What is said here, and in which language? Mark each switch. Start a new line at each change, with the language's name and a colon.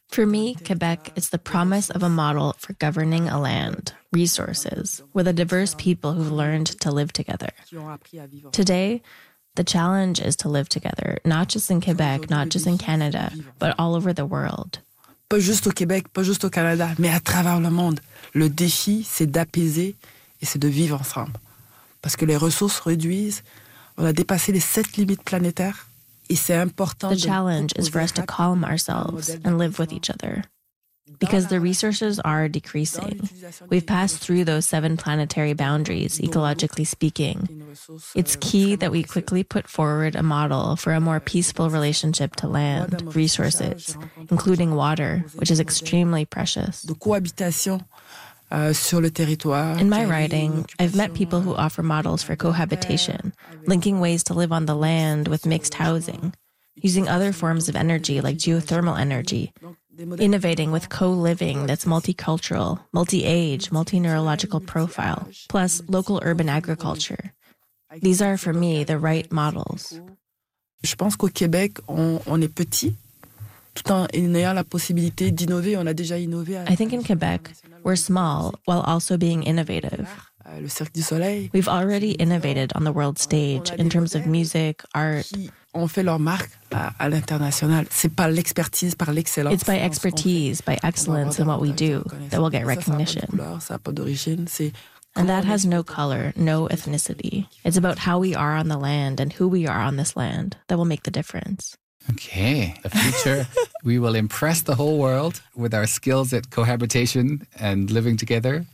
English: For me, Quebec is the promise of a model for governing a land, resources, with a diverse people who've learned to live together. Today, the challenge is to live together, not just in Quebec, not just in Canada, but all over the world.
French: Pas juste au Québec, pas juste au Canada, mais à travers le monde. Le défi, c'est d'apaiser et c'est de vivre ensemble. Parce que les ressources réduisent. On a dépassé les 7 limites planétaires. Et c'est important.
English: The challenge is for us to calm ourselves and live with each other. Because the resources are decreasing. We've passed through those 7 planetary boundaries, ecologically speaking. It's key that we quickly put forward a model for a more peaceful relationship to land, resources, including water, which is extremely precious.
French: De cohabitation sur le territoire.
English: In my writing, I've met people who offer models for cohabitation, linking ways to live on the land with mixed housing, using other forms of energy like geothermal energy, innovating with co-living that's multicultural, multi-age, multi-neurological profile, plus local urban agriculture. These are, for me, the right models.
French: Je pense qu'au Québec, on est petit, tout en ayant la possibilité d'innover. On a déjà innové.
English: I think in Quebec, we're small while also being innovative.
French: Le Cirque du Soleil.
English: We've already innovated on the world stage in terms of music, art.
French: On fait leur marque à l'international. C'est par l'expertise, par l'excellence.
English: It's by expertise, by excellence in what we do that we'll get recognition.
French: Ça n'a pas d'origine.
English: And that has no color, no ethnicity. It's about how we are on the land and who we are on this land that will make the difference. Okay, the future, we will impress the whole world with our skills at cohabitation and living together.